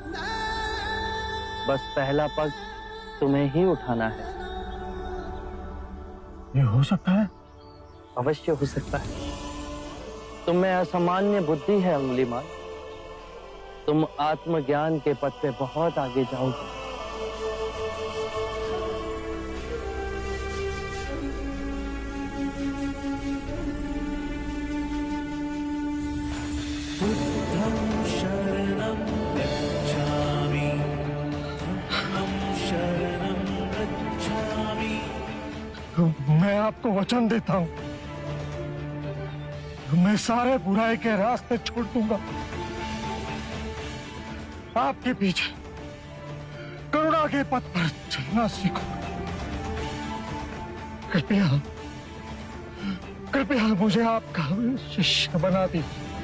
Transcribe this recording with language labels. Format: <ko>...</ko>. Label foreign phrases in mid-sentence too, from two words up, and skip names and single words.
<hi>बस पहला पग तुम्हें ही उठाना है। ये हो सकता है? अवश्य हो सकता है। तुम में असामान्य बुद्धि है अंगुलीमाल। तुम आत्मज्ञान के पथ पे बहुत आगे जाओगे।</hi> <pi>बुद्धं शरणं गच्छामि, धम्मं शरणं गच्छामि।</pi> <hi>मैं आपको वचन देता हूं, मैं सारे बुराई के रास्ते छोड़ दूंगा। आपके पीछे करुणा के पथ पर चलना सीखो। कृपया कृपया मुझे आपका शिष्य बना दीजिए।</hi>